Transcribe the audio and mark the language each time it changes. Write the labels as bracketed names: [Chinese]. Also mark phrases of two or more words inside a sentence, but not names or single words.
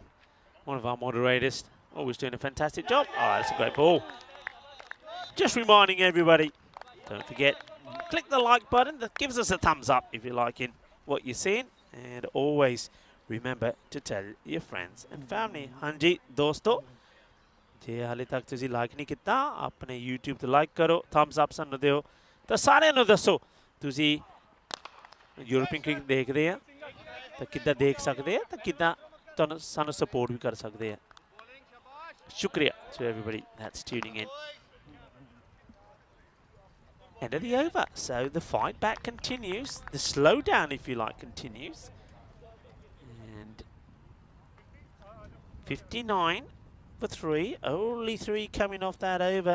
[English] One of our moderators. Always doing a fantastic job. Oh, that's a great ball. Just reminding everybody, don't forget, click the like button. That gives us a thumbs up if you're liking what you're seeing, and always remember to tell your friends and family. [Punjabi] ਹਾਂ ਜੀ ਦੋਸਤੋਂ, ਜੇ ਹਾਲੇ ਤੱਕ ਤੁਸੀਂ ਲਾਈਕ ਨਹੀਂ ਕੀਤਾ ਆਪਣੇ YouTube ਤੇ ਲਾਈਕ ਕਰੋ, [English] thumbs up [Punjabi] ਸਾਨੂੰ ਦਿਓ ਤਾਂ ਸਾਰਿਆਂ ਨੂੰ ਦੱਸੋ ਤੁਸੀਂ ਯੂਰਪੀਅਨ ਕ੍ਰਿਕਟ ਦੇਖਦੇ ਆ ਤਾਂ ਕਿੱਦਾਂ ਦੇਖ ਸਕਦੇ ਆ ਤਾਂ ਕਿੱਦਾਂ ਤੁਹਾਨੂੰ ਸਾਨੂੰ ਸਪੋਰਟ ਵੀ ਕਰ ਸਕਦੇ ਆ। [English] ਸ਼ੁਕਰੀਆ to everybody that's tuning in. End of the over, so the fight back continues, the slowdown if you like continues, and 59 for 3, only 3 coming off that over.